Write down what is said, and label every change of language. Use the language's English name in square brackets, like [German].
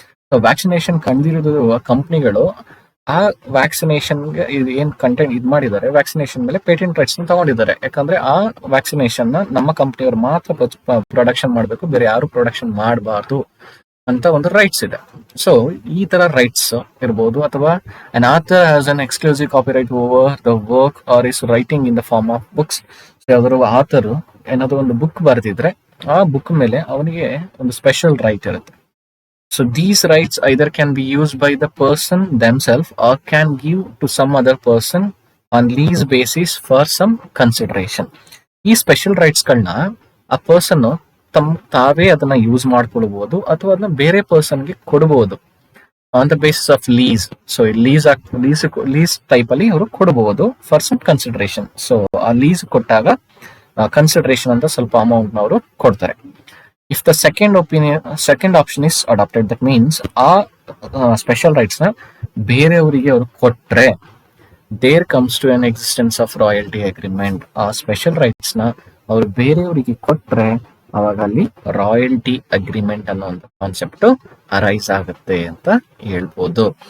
[Kannada] So vaccination ಕಂಡುಹಿಡಿದಿರುವ ಕಂಪ್ನಿಗಳು ಆ ವ್ಯಾಕ್ಸಿನೇಷನ್ಗೆ ಏನ್ ಕಂಟೆಂಟ್ ಮಾಡಿದ್ದಾರೆ, ವ್ಯಾಕ್ಸಿನೇಷನ್ ಮೇಲೆ ಪೇಟೆಂಟ್ ರೈಟ್ಸ್ ನ ತಗೊಂಡಿದ್ದಾರೆ. ಯಾಕಂದ್ರೆ ಆ ವ್ಯಾಕ್ಸಿನೇಷನ್ ನ ನಮ್ಮ ಕಂಪ್ನಿಯವರು ಮಾತ್ರ ಪ್ರೊಡಕ್ಷನ್ ಮಾಡಬೇಕು, ಬೇರೆ ಯಾರು ಪ್ರೊಡಕ್ಷನ್ ಮಾಡಬಾರ್ದು ಅಂತ ಒಂದು ರೈಟ್ಸ್ ಇದೆ. ಸೊ ಈ ತರ ರೈಟ್ಸ್ ಇರ್ಬೋದು. [English] ಅಥವಾ an author has an exclusive copyright over the work or is writing in the form of books. [Kannada] So ಯಾವ್ದಾದ್ರು ಆಥರ್ ಏನಾದ್ರು ಒಂದು ಬುಕ್ ಬರೆದಿದ್ರೆ ಆ ಬುಕ್ ಮೇಲೆ ಅವನಿಗೆ ಒಂದು ಸ್ಪೆಷಲ್ ರೈಟ್ ಇರುತ್ತೆ. [English] So these rights either can be used by the person themselves or can give to some other person on lease basis for some consideration. [Kannada] ಈ special rights ಗಳನ್ನ ಆ ಪರ್ಸನ್ ತಾವೇ ಅದನ್ನ ಯೂಸ್ ಮಾಡ್ಕೊಳ್ಬಹುದು ಅಥವಾ ಅದನ್ನ ಬೇರೆ ಪರ್ಸನ್ಗೆ ಕೊಡಬಹುದು [English] On the basis of lease. [Kannada] So lease type ಅಲ್ಲಿ ಅವರು ಕೊಡಬಹುದು ಫಾರ್ ಸಮ್ ಕನ್ಸಿಡರೇಷನ್. ಸೊ ಆ ಲೀಸ್ ಕೊಟ್ಟಾಗ ಕನ್ಸಿಡರೇಷನ್ ಅಂತ ಸ್ವಲ್ಪ ಅಮೌಂಟ್ ನ ಅವರು ಕೊಡ್ತಾರೆ. [English] If the second option is adopted, that means [Kannada] ಆ ಸ್ಪೆಷಲ್ ರೈಟ್ಸ್ ನ ಬೇರೆಯವರಿಗೆ ಅವರು ಕೊಟ್ರೆ, [English] there comes to an existence of royalty agreement. [Kannada] ಆ ಸ್ಪೆಷಲ್ ರೈಟ್ಸ್ ನ ಅವರು ಬೇರೆಯವರಿಗೆ ಕೊಟ್ರೆ ಅವಾಗ ಅಲ್ಲಿ ರಾಯಲ್ಟಿ ಅಗ್ರಿಮೆಂಟ್ ಅನ್ನೋ ಒಂದು ಕಾನ್ಸೆಪ್ಟ್ ಅರೈಸ್ ಆಗುತ್ತೆ ಅಂತ ಹೇಳ್ಬೋದು.